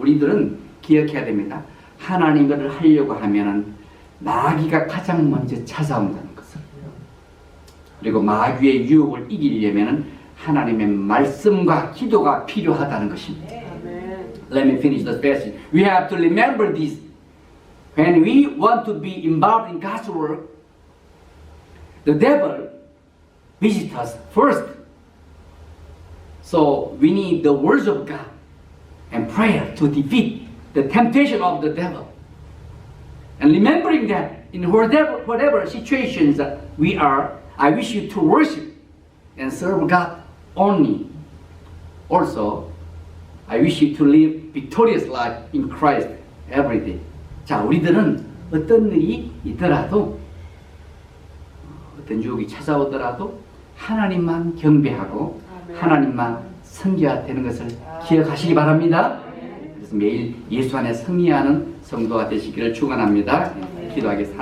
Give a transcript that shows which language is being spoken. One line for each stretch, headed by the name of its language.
Korean: 우리들은 기억해야 됩니다. 하나님을 하려고 하면은 마귀가 가장 먼저 찾아온다는 것을. 그리고 마귀의 유혹을 이기려면은 하나님의 말씀과 기도가 필요하다는 것입니다. 아멘.
English: Let me finish the passage. We have to remember this. When we want to be involved in God's work, the devil visits us first. So we need the words of God and prayer to defeat the temptation of the devil. And remembering that in whatever situations that we are, I wish you to worship and serve God only. Also, I wish you to live victorious life in Christ every day.
Korean: 자, 우리들은 어떤 일이 있더라도, 어떤 유혹이 찾아오더라도 하나님만 경배하고 하나님만 섬겨야 되는 것을 기억하시기 바랍니다. 그래서 매일 예수 안에 승리하는 성도가 되시기를 축원합니다. 기도하겠습니다.